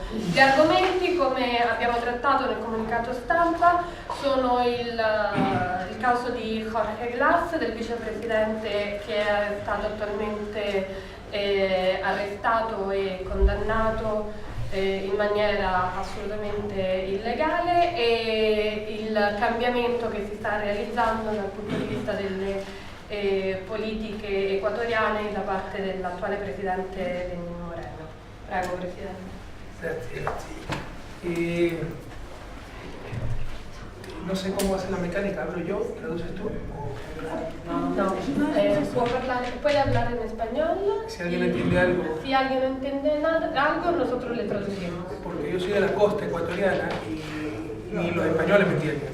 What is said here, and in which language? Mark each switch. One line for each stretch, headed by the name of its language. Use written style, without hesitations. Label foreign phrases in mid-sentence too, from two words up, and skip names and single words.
Italian: Gli argomenti, come abbiamo trattato nel comunicato stampa, sono il caso di Jorge Glass, del vicepresidente che è stato attualmente arrestato e condannato in maniera assolutamente illegale, e il cambiamento che si sta realizzando dal punto di vista delle politiche equatoriane da parte dell'attuale presidente Lenín Moreno. Prego, Presidente. Grazie.
Spanish: No sé cómo hace la mecánica, ¿hablo yo? ¿Traduces tú? No, puede hablar en español. Si alguien entiende algo. Si alguien no entiende algo, nosotros le traducimos. Porque yo soy de la costa ecuatoriana y los españoles me entienden.